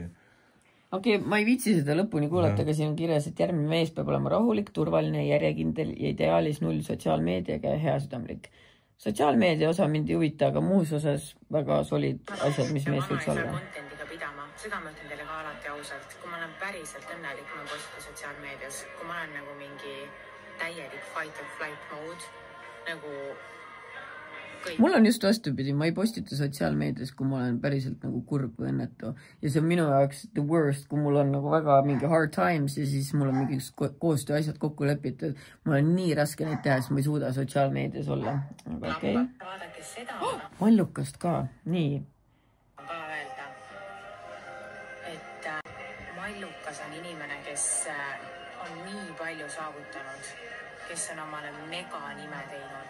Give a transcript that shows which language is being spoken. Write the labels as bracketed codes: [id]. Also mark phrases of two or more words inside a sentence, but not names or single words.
[et] Okei, ma ei viitsi seda lõpuni kuulata, aga siin on kirjas, et järgmine mees peab olema rahulik, turvaline, järjekindel ja ideaalis 0 sotsiaalmeediaga ja hea südamlik. Sotsiaalmeedia osa mind ei huvita, aga muus osas väga solid asjad, mis mees võiks olla. Seda ma ütlen teile ka alati ausalt. Kui ma olen päriselt õnnelik, kui ma postita sotsiaalmeedias, kui ma olen nagu mingi täielik [en] fight or flight mode, [et] nagu kõik. Mul on just vastupidi, ma ei postita sotsiaalmeedias, kui ma olen päriselt nagu kurb või õnnetu. Ja see on minu jaoks [en] the worst, [et] kui mul on nagu väga mingi [en] hard times [et] ja siis mul on mingi koostöö asjad kokku lepitud. Mul on nii raske neid teha, sest ma ei suuda sotsiaalmeedias olla. Aga okei. Vaadake seda. Mallukast ka, nii. Mallukas on inimene, kes on nii palju saavutanud, kes on omale mega nime teinud.